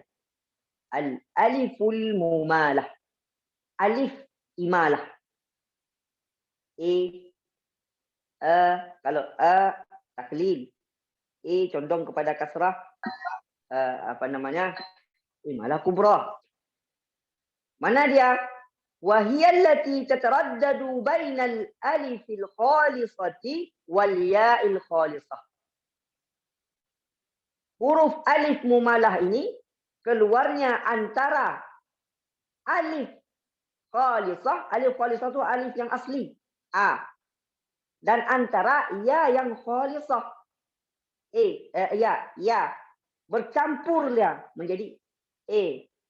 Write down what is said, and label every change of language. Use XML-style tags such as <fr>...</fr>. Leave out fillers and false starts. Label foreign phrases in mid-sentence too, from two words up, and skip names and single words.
<ar>الألف الممالة ألف إمالة.</ar> <ms>Kalau taklil. Condong kepada kasrah.</ms> <ar>إمالة كبرى.</ar> <ms>Mana dia?</ms> <ar>وهي التي تتردد بين الألف الخالصة والياء الخالصة.</ar> <ms>Huruf alif mumalah ini keluarnya antara</ms> <ar>ألف خالصة. ألف خالصة</ar> <ms>itu alif yang asli. A. Dan antara ya yang khalisah. Ya. Bercampur dia menjadi E.</ms>